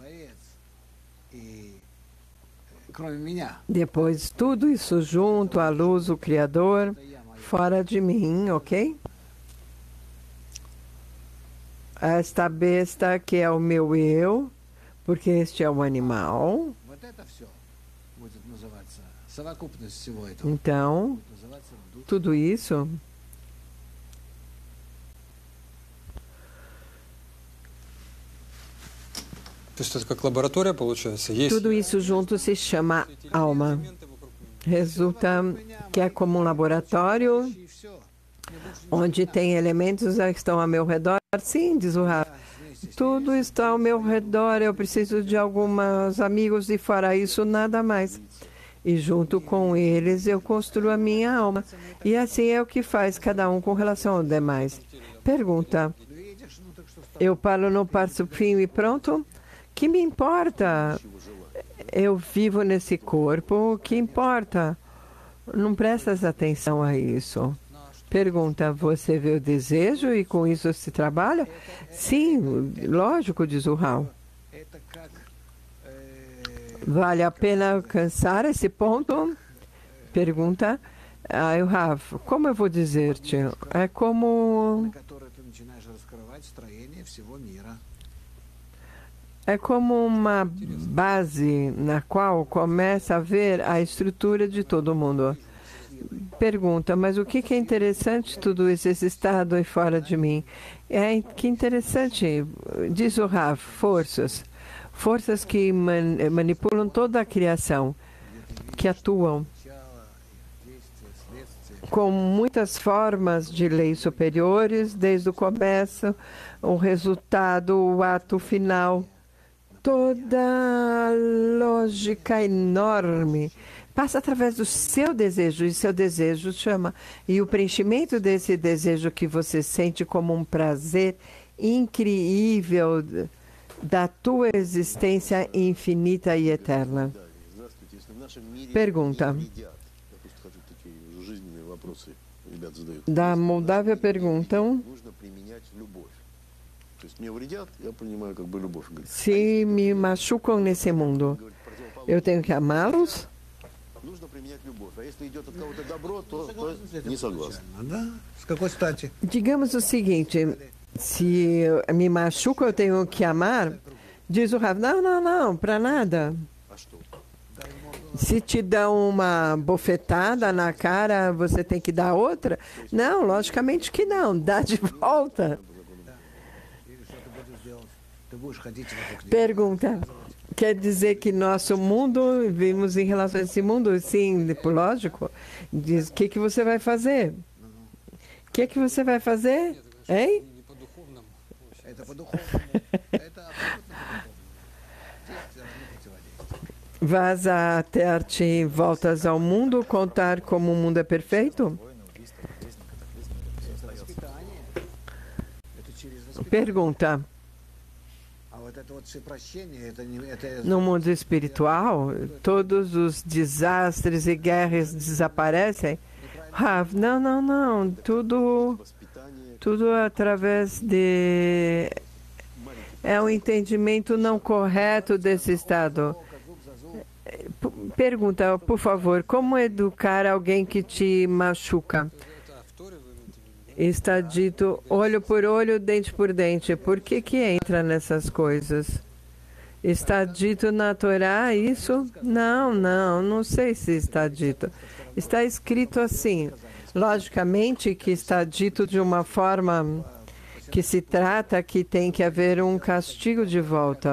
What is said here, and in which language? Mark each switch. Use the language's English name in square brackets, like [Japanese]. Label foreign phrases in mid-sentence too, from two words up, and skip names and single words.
[Portuguese] Depois, tudo isso junto, a luz, o Criador, fora de mim, ok? Esta besta que é o meu eu, porque este é o animal. [Russian] будет называться, совокупность всего этого [Portuguese] Então, [Russian] будет называться дух. [Portuguese] tudo isso [Russian] То есть это как лаборатория получается? Есть [Portuguese] Tudo isso junto se chama alma. [Russian] элементы вокруг меня. [Portuguese] Resulta que é como um laboratório [Russian] И все. [Portuguese] onde tem elementos que estão ao meu redor. Sim, diz o Rafa. Tudo está ao meu redor. Eu preciso de alguns amigos e fora isso, nada mais. E junto com eles eu construo a minha alma. E assim é o que faz cada um com relação aos demais. Pergunta. [Russian] Видишь, ну так что [Portuguese] Eu paro no passo fim e pronto? Que me importa? Eu vivo nesse corpo, que importa? Não prestas atenção a isso. Pergunta, você vê o desejo e com isso se trabalha? Sim, lógico, diz o Raul. [Russian] это как [Portuguese] Vale a pena alcançar esse ponto? Pergunta. Aí o Rafa, como eu vou dizer-te? É como... [Russian] на которой ты начинаешь раскрывать строение всего мира. [Portuguese] É como uma base na qual começa a ver a estrutura de todo mundo. Pergunta, mas o que é interessante tudo isso, esse estado aí fora de mim? Que interessante, diz o Rav, forças. Forças que manipulam toda a criação, que atuam [Russian] Начало, действие, следствие. [Portuguese] com muitas formas de leis superiores, desde o começo, o resultado, o ato final. Toda a lógica enorme passa através do seu desejo, e seu desejo chama. E o preenchimento desse desejo que você sente como um prazer incrível da tua existência infinita e eterna. [Russian] Здравствуйте. Если в нашем мире [Portuguese] Pergunta. [Russian] не едят, я просто хочу такие уже жизненные вопросы, ребят задают. [Portuguese] Da Moldávia perguntam [Russian] Нужно применять любовь. То есть мне вредят, я понимаю как бы любовь. Говорит, [Portuguese] se me machucam nesse mundo. [Russian] говорит, противоположно. [Portuguese] Eu tenho que amá-los? [Russian] Нужно применять любовь. А если идет от кого-то добро, то не согласен. Да? С какой стати? [Portuguese] Digamos o seguinte, se me machuca, eu tenho que amar. Diz o Rav, não, para nada. [Russian] А что? [Portuguese] Se te dão uma bofetada na cara, você tem que dar outra? Não, logicamente que não. Dá de volta. [Russian] Или что ты будешь делать? Ты будешь ходить вокруг него. [Portuguese] Pergunta. Quer dizer que nosso mundo, vivemos em relação a esse mundo? Sim, lógico. Diz, o que você vai fazer? O que você vai fazer? Hein? [Russian] Не по духовному. Это по-духовному. Это абсолютно по-духовному. Действие равно противодействие. [Portuguese] Vas até-te voltas ao mundo contar como o mundo é perfeito? [Russian] Воспитание. Это через воспитание. [Portuguese] Pergunta. [Russian] А вот это вот всепрощение, это не... Это... [Portuguese] No mundo espiritual, todos os desastres e guerras desaparecem? Rav, não. [Russian] Воспитание [Portuguese] Tudo através de... É um entendimento não correto desse estado. [Russian] Зуб за зуб. [Portuguese] Pergunta, por favor, como educar alguém que te machuca? [Russian] Это в Торе вы имеете в виду, [Portuguese] Está dito olho por olho, dente por dente. Por que entra nessas coisas? Está dito na Torá isso? Não sei se está dito. Está escrito assim. Logicamente que está dito de uma forma que se trata que tem que haver um castigo de volta.